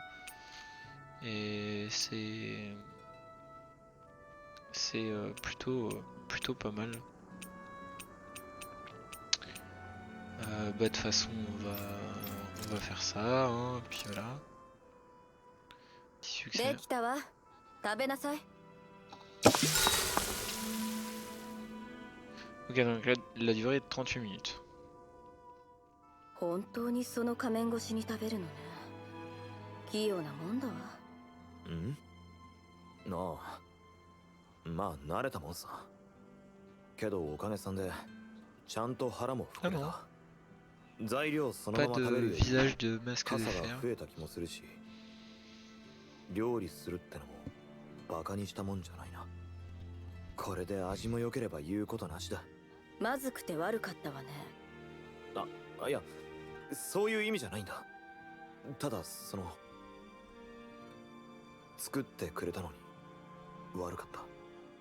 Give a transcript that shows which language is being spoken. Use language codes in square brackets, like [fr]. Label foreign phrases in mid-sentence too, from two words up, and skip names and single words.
[fr] Et c'est plutôt pas mal. Bah de toute façon on va faire ça, hein, puis voilà. Petit succès. [ja] できたわ。食べなさい。 [fr] Ok, donc la durée est de 38 minutes. [ja] 本当にその仮面越しに食べるのね。器用なもんだわ。んなあ。まあ慣れたもんさ。けどおかげさんでちゃんと腹も膨れた。材料そのま [fr] Pas [ja] ま [fr] de [ja] 食べるより [fr] visage de masque [ja] 傘 [fr] de [ja] が [fr] fer. [ja] 増えた気もするし、料理するってのもバカにしたもんじゃないな。これで味も良ければ言うことなしだ。まずくて悪かったわね。いや、そういう意味じゃないんだ。ただ作ってくれたのに悪かった。